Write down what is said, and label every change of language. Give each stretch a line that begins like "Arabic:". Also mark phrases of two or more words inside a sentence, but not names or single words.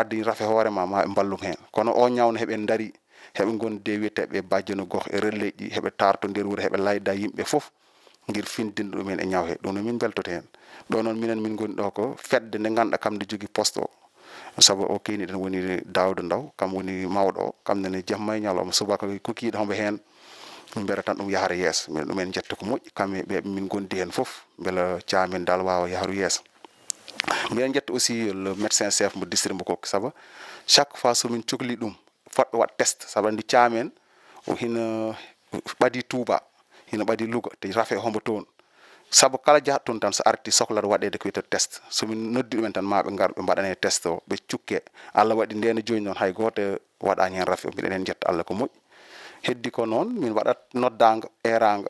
Fula: addi rafe hoorema ma ɓe ballum hen kono o ñawno heɓen daari heɓe gonde wiyeteɓe bajjano gox e relais ɗi heɓe tarto nder wuuro heɓe layda yimɓe foof guir findinde ɗumen e ñaw he ɗum no min beltote hen ɗo noon minen min goni ɗo ko fedde nde ganduɗa kam nde jogui poste o saabu o keyniɗen woni Daouda Ndaw kam woni mawɗo o kamnene jamma e ñalawma subaka kukiɗe hombo hen min mbiyata tan ɗum yahara yeeso min ɗumen jetta ko moƴƴi kamɓe ɓe min gondi hen foof beela Thiamène dal wawa yaharu yeeso mbiɗen jetta
French: aussi le médecin chef
Fula: mo district mo Kokki saabu
French: chaque fois
Fula: somin cohli ɗum fotɓe wat test saabu andi Thiamène o hina ɓaadi Touba hina ɓaadi Louga te rafe hombo toon saabu kala jahat toon tan so arti sohlata waɗede ko wiyete test somin noddi ɗumen tan ma ɓe gar ɓe mbaɗane test o ɓe cukke Allah waɗi ndena joni noon hay goto waɗani hen rafe mbiɗen hen jetta Allah ko moƴƴi heddi ko noon min waɗat noddaga eraga